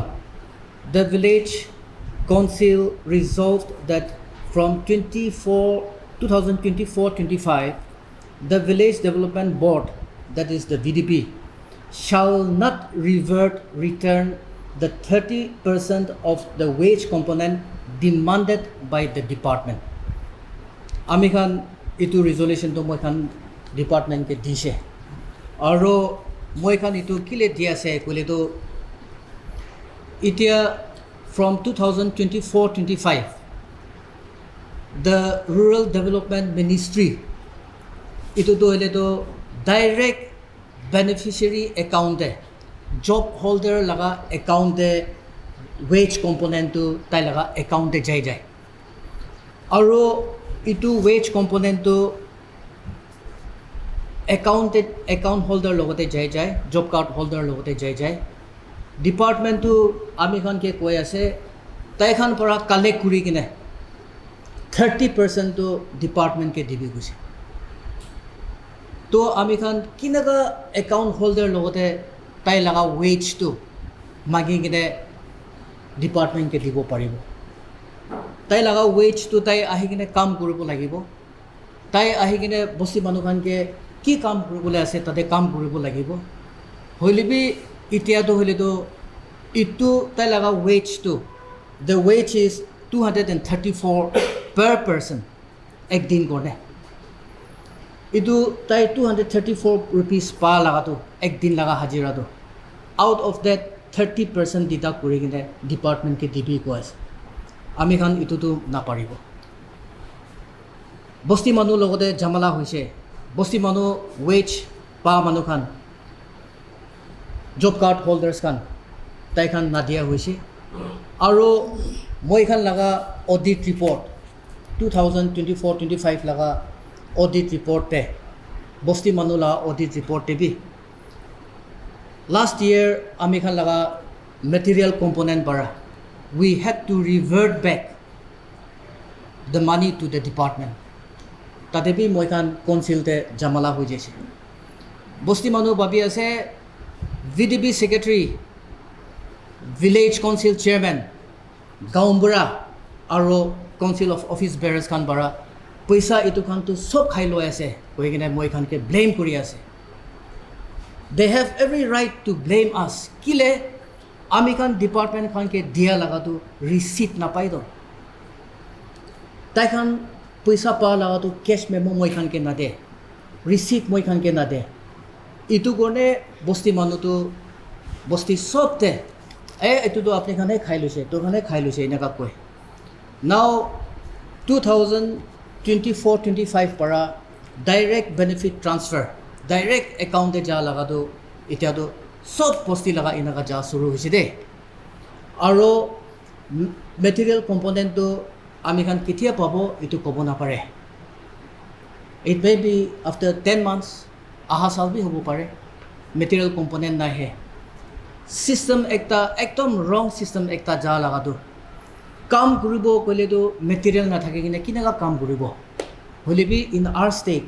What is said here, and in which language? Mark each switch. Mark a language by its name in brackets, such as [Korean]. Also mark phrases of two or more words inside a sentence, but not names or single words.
[English] The village council resolved that from 2024-25 the village development board, that is the VDP, shall not return the 30% of the wage component demanded by the department. [Naga Pidgin] Ami khan itu resolution to moi khan department ke dise aro moi khan itu kile dia ase kole to itia [English] from 2024-25 the Rural Development Ministry [Naga Pidgin] itu to hele to [English] direct beneficiary account [Naga Pidgin] de job holder laga account de [English] wage component [Naga Pidgin] to tai laga account de jai aro itu [English] wage component [Naga Pidgin] to [English] account holder [Naga Pidgin] logote jai [English] job card holder [Naga Pidgin] logote jai department to ami khan ke koi ase tai khan para collect kuri kine 30% to department ke dibi guse to ami khan kinaga [English] account holder [Naga Pidgin] logote tai laga wage to magi kine department ke dibo paribo tai laga wage to tai ahi kine kam koribo lagibo tai ahi kine bosi manu khan ke [Assamese] কি কাম কৰিবলৈ আছে তাতে কাম কৰিব লাগিব [Naga Pidgin] হলিবি ইতিয়া তো হলে তো Itu tai laga wage tu. [English] The wage is 234 per person. [Naga Pidgin] Ek din korne. Itu tai 234 rupees pa laga tu. Ek din laga hajira tu. [English] Out of that 30% deduct [Naga Pidgin] kuri kine department ke DB ko ase. Ami khan itu tu na paribo. Bosti manu logote jamala hoise. Bosti manu wage pa manu khan. [English] Job card holders [Naga Pidgin] khan. Tai khan na dia hoise. Aro moi khan laga [English] audit report [Naga Pidgin] 2024-25 laga [English] audit report [Naga Pidgin] te. Bosti manu la [English] audit report [Naga Pidgin] te bi. [English] Last year, [Naga Pidgin] ami khan laga [English] material component [Naga Pidgin] bara. [English] We had to revert back the money to the department. [Naga Pidgin] Tate bi moi khan council te jamala ho jaise. Bosti manu babi ase [English] VDB secretary, village council chairman, [Naga Pidgin] Gaumbura, aro [English] council of office bearers [Naga Pidgin] khan bara. Paisa itu khan tu sob khai loi ase. Koi kine moi khan ke blame kuri ase. [English] They have every right to blame us. [Naga Pidgin] Kile ami khan department khan ke dia laga tu receipt na pai do. Tai khan paisa pa laga tu [English] cash memo [Naga Pidgin] moi khan ke na de. Receipt moi khan ke na de. Itu gone bosti manu tu bosti sob te. Itu to apne khane khai lose. To khane khai lose ina ka koi. Now 2024-25 para [English] direct benefit transfer. [Naga Pidgin] Direct account de ja laga do itia do sob posti laga ina ka ja suru hoise de aro [English] material component [Naga Pidgin] do ami khan kitia pabo itu kobo na pare. [English] It may be after 10 months [Naga Pidgin] aha sal bi hobo pare. [English] Material component [Naga Pidgin] na he system ekta ekdom [English] wrong system [Naga Pidgin] ekta ja laga do kam kuribo kole do material na thake kine kinaga kam kuribo hole bi [English] in our state.